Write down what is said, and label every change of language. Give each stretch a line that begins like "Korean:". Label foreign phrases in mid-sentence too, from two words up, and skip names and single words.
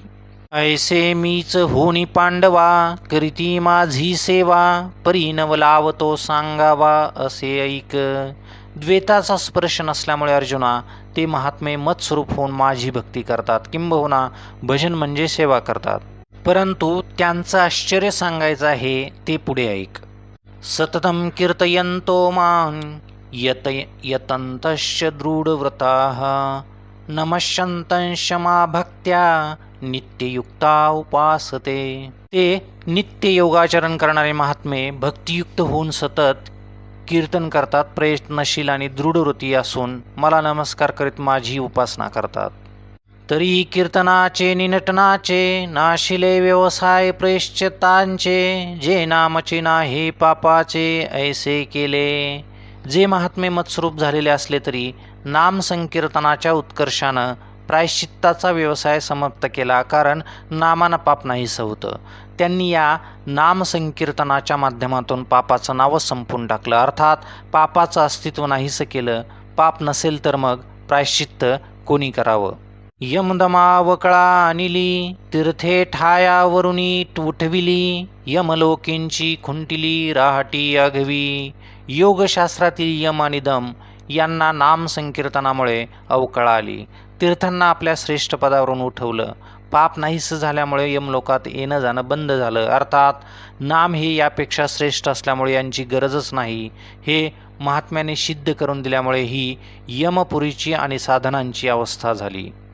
Marathi: ऐसे मीच होनी पांडवा, करीती माझी सेवा, परी नव लावतो सांगावा असे ऐक. द्वैताचा स्पर्श नसल्यामुळे अर्जुना ते महात्मे मत्स्वरूप होऊन माझी भक्ती करतात, किंबहुना भजन म्हणजे सेवा करतात, परंतु त्यांचं आश्चर्य सांगायचं आहे ते पुढे ऐक.
Sanskrit: सततम कीर्तयन्तो मां यतन्तश्च दृढव्रताः, नमश्यन्तंश मा भक्त्या नित्ययुक्ता उपासते.
Marathi: ते नित्य योगाचरण करणारे महात्मे भक्तियुक्त होऊन सतत कीर्तन करतात, प्रयत्नशील आणि दृढवृत्ती असून मला नमस्कार करीत माझी उपासना करतात. तरी कीर्तनाचे निनटनाचे नाशिले व्यवसाय प्रयश्चित्तांचे, जे नामचे नाही पापाचे ऐसे केले. जे महात्मे मत्स्वरूप झालेले असले तरी नाम संकीर्तनाच्या उत्कर्षानं प्रायश्चित्ताचा व्यवसाय समाप्त केला, कारण नामानं पाप नाहीसं होतं. त्यांनी या नाम संकीर्तनाच्या माध्यमातून पापाचं नावच संपून टाकलं, अर्थात पापाचं अस्तित्व नाहीसं केलं. पाप नसेल तर मग प्रायश्चित्त कोणी करावं. यमदमावकळा अनिली तीर्थे ठायावरुनी उठविली, यमलोकींची खुंटिली राहटी आघवी. योगशास्त्रातील यम आणि दम यांना नाम संकीर्तनामुळे अवकळा आली. तीर्थांना आपल्या श्रेष्ठ पदावरून उठवलं. पाप नाहीसं झाल्यामुळे यमलोकात येणं जाणं बंद झालं, अर्थात नाम हे यापेक्षा श्रेष्ठ असल्यामुळे यांची गरजच नाही हे महात्म्याने सिद्ध करून दिल्यामुळे ही यमपुरीची आणि साधनांची अवस्था झाली.